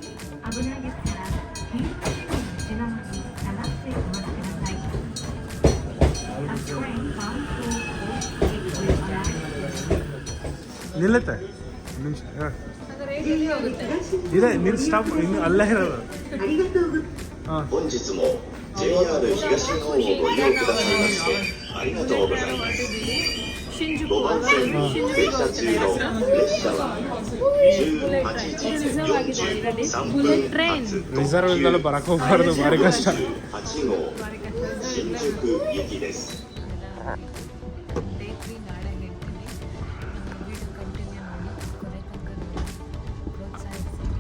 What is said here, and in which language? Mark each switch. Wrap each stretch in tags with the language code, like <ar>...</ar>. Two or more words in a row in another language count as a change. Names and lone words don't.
<kn>ನಿಲ್ಲತ್ತೆ ನಿಮಿಷ ಇದೆ, ನಿನ್ನ ಸ್ಟಾಪ್ ಇನ್ನು ಅಲ್ಲೇ ಇರೋದು. ಹಾಂ,</kn> <ja>本日も JR 東日本をご利用くださいましてありがとうございます。5番線停車中の列車は18時43分発</ja> <kn>ರಿಸರ್ವ್ ಇಲ್ದಲ್ಲ ಬರಕ್ಕೆ ಹೋಗ್ಬಾರ್ದು, ಭಾರಿ ಕಷ್ಟ.</kn> <ja>8 号新宿行きです。</ja> <kn>ನಾಳೆ ಹೇಳ್ತೀನಿ. ನಮ್ಮ</kn> <en>video continue</en> <kn>ಮಾಡಿ ಕೊನೆ ತನಕ ನೋಡಿ, ಪ್ರೋತ್ಸಾಹಿಸಿ.</kn>